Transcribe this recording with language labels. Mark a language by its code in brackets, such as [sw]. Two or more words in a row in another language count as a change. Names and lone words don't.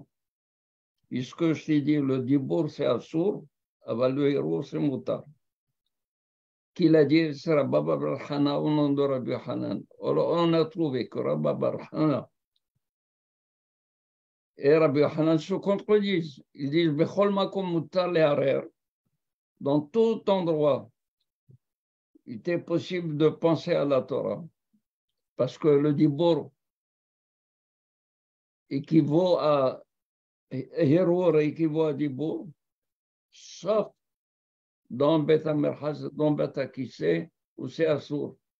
[fr] Puisque je t'ai dit, le dibour c'est assour, le héros c'est moutar. Qui l'a dit, c'est Rabbi Barhana au nom de Rabbi Hanan. On a trouvé que Rabbi Barhana et Rabbi Hanan se contredisent. Ils disent, [he] בכל מקום מותר להרהר. [fr] Dans tout endroit, il était possible de penser à la Torah. Parce que le dibour équivaut à Hérour équivaut à dibour, sauf dans [he] בית המרחץ, [fr] dans [he] בית הכסא, [fr] où c'est assour.